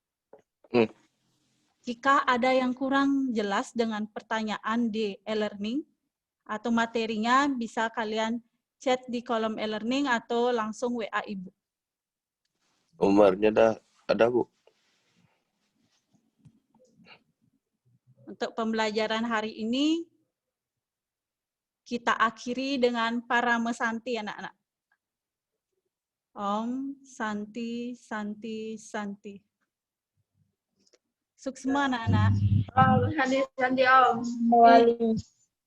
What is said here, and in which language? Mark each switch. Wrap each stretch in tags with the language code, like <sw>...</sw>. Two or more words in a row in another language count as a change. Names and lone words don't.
<id>Jika ada yang kurang jelas dengan pertanyaan di e-learning atau materinya, bisa kalian chat di kolom e-learning atau langsung WA Ibu. Nomornya ada, Bu. Untuk pembelajaran hari ini, kita akhiri dengan parama santi anak-anak.</id> <sa>Om Santi Santi Santi.</sa> <id>Suksma anak-anak.</id> <sa>Om Santi Santi Om.</sa>